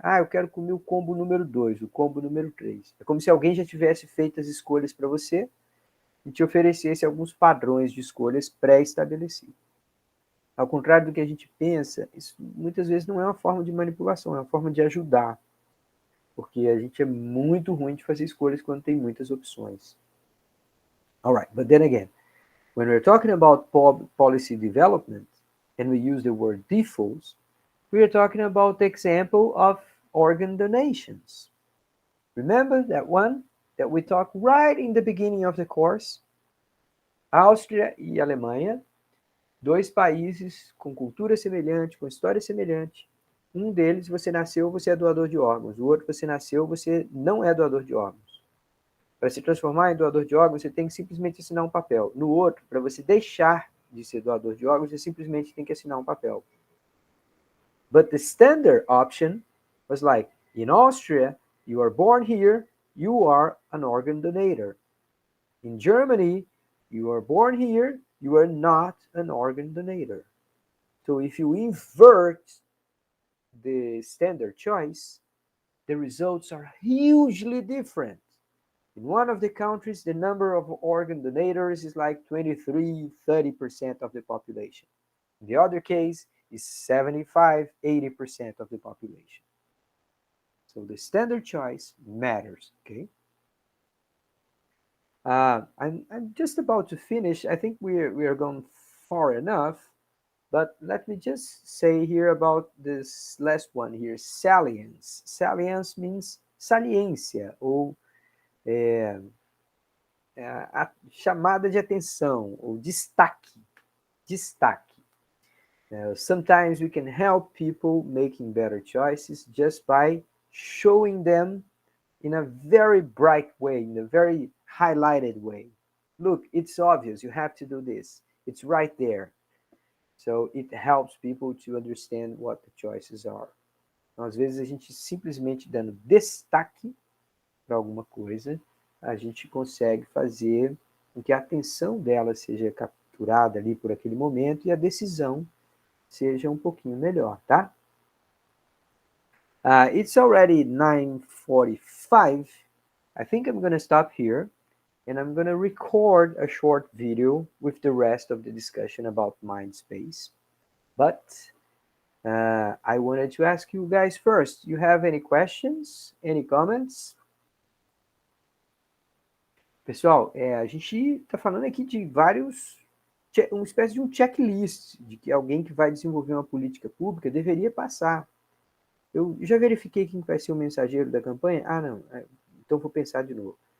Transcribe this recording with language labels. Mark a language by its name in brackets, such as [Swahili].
[Portuguese] Ah, eu quero comer o combo número 2, o combo número 3. É como se alguém já tivesse feito as escolhas para você e te oferecesse alguns padrões de escolhas pré-estabelecidos. Ao contrário do que a gente pensa, isso muitas vezes não é uma forma de manipulação, é uma forma de ajudar. Porque a gente é muito ruim de fazer escolhas quando tem muitas opções. [English] All right, but then again, when we're talking about policy development, and we use the word defaults, we are talking about the example of organ donations. Remember that one that we talked right in the beginning of the course? [Portuguese] Áustria e Alemanha, dois países com cultura semelhante, com história semelhante. Um deles, você nasceu, você é doador de órgãos. O outro, você nasceu, você não é doador de órgãos. Para se transformar em doador de órgãos, você tem que simplesmente assinar um papel. No outro, para você deixar de ser doador de órgãos, você simplesmente tem que assinar um papel. [English] But the standard option was like, in Austria, you are born here, you are an organ donator. In Germany, you are born here, you are not an organ donator. So if you invert the standard choice, the results are hugely different. In one of the countries, the number of organ donators is like 23, 30% of the population. In the other case, is 75, 80% of the population. So the standard choice matters, okay? I'm just about to finish. I think we are going far enough, but let me just say here about this last one here, salience. Salience means [Portuguese] saliência, ou a chamada de atenção, ou destaque. Destaque. [English] Sometimes we can help people making better choices just by showing them in a very bright way, in a very highlighted way. Look, it's obvious, you have to do this. It's right there. So it helps people to understand what the choices are. [Portuguese] Então, às vezes, a gente simplesmente dando destaque para alguma coisa, a gente consegue fazer com que a atenção dela seja capturada ali por aquele momento e a decisão seja um pouquinho melhor, tá? [English] It's already 9:45. I think I'm going to stop here and I'm going to record a short video with the rest of the discussion about mind space. But I wanted to ask you guys first, you have any questions, any comments? [Portuguese] Pessoal, a gente está falando aqui de uma espécie de um checklist de que alguém que vai desenvolver uma política pública deveria passar. Eu já verifiquei quem vai ser o mensageiro da campanha? Ah, não. Então vou pensar de novo.